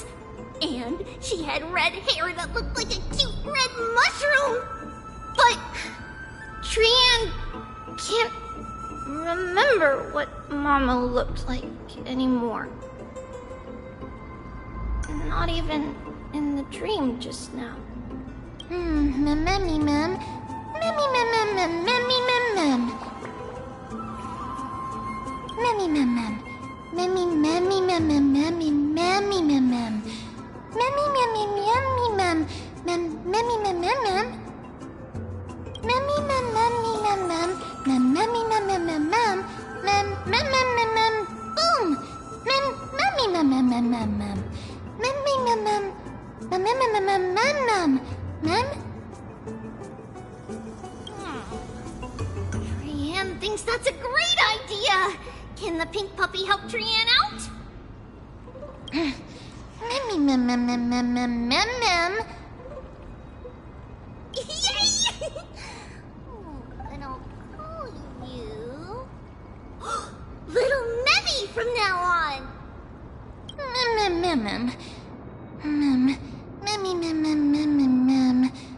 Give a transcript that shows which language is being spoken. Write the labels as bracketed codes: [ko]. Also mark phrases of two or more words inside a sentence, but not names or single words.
[en] And she had red hair that looked like a cute red mushroom. But Trianne can't remember what Mama looked like anymore. Not even in the dream just now. Memmy mem. Memmy mem mem mem memmy mem mem. Memmy mem mem. Memmy memmy mem mem memmy memmy mem mem. Memmy memmy memmy mem. Memmy mem mem mem. Memmy mem memmy mem mem. Memmy mem mem mem mem. Mem mem. Boom. Memmy mem mem mem mem mem. Memmy mem mem. Mem. Trianne thinks that's a great idea. Can the pink puppy help Trianne out? Memmy mem. Yay! And I'll call you Little Memmy from now on. Mem. Memmy mem.